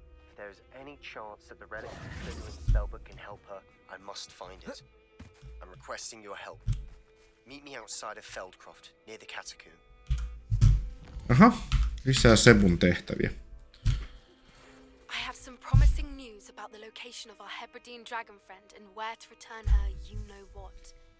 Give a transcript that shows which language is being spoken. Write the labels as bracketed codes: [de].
[en] If there is any chance that the relic of Slytherin's spellbook can help her, I must find it. I'm requesting your help. Meet me outside of Feldcroft, near the catacomb. [fi] Aha, lisää Sebun tehtäviä. [en] I have some promising news about the location of our Hebridean dragon friend and where to return her you know what.